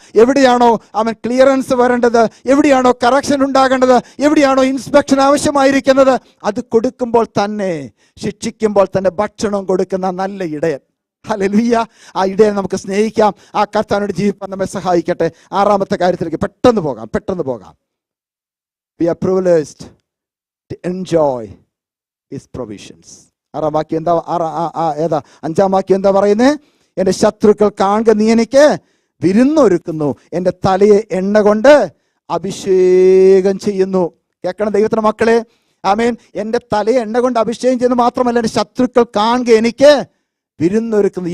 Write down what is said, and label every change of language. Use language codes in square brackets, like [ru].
[ml] എവിടെയാണോ അവൻ ക്ലിയറൻസ് വരേണ്ടത്, എവിടെയാണോ കറക്ഷൻ ഉണ്ടാകേണ്ടത്, എവിടെയാണോ ഇൻസ്പെക്ഷൻ ആവശ്യമായിരിക്കുന്നത്, അത് കൊടുക്കുമ്പോൾ തന്നെ, ശിക്ഷിക്കുമ്പോൾ തന്നെ ഭക്ഷണം കൊടുക്കുന്ന നല്ല ഇടയൻ. ഹല്ലേലൂയ. ആ ഇടയനെ നമുക്ക് സ്നേഹിക്കാം. ആ കർത്താവിനോട് ജീവിക്കാൻ നമ്മെ സഹായിക്കട്ടെ. ആറാമത്തെ കാര്യത്തിലേക്ക് പെട്ടെന്ന് പോകാം. [en] We are privileged to enjoy his provisions. [ml] ആറാം വാക്യം എന്താ? അഞ്ചാം വാക്യം എന്താ പറയുന്നത്? എൻ്റെ ശത്രുക്കൾ കാണുക, നീ എനിക്ക് വിരുന്നൊരുക്കുന്നു, എൻ്റെ തലയെ എണ്ണ കൊണ്ട് അഭിഷേകം ചെയ്യുന്നു. കേൾക്കണം ദൈവത്തിന്റെ മക്കളെ, ആമേൻ. എൻ്റെ തലയെ എണ്ണ കൊണ്ട് അഭിഷേകം ചെയ്യുന്നു മാത്രമല്ല, എൻ്റെ ശത്രുക്കൾ കാണുക എനിക്ക് വിരുന്നൊരുക്കുന്നു.